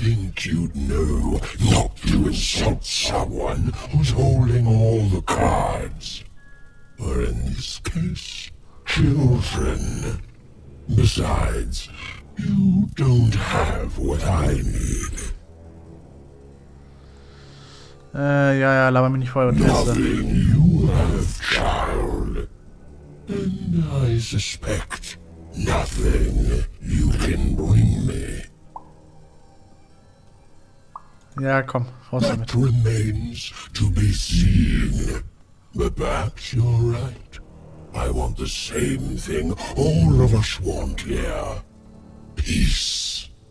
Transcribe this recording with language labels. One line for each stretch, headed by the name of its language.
English: think you'd know not to insult someone who's holding all the cards. Or in this case, children. Besides, you don't have what I need.
German: Ja, laber mich nicht voll und teste.
English: Nothing you have, child. And I suspect nothing you can bring me.
German: Ja, komm, raus damit.
English: That remains to be seen. But perhaps you're right. I want the same thing all of us want here. Peace.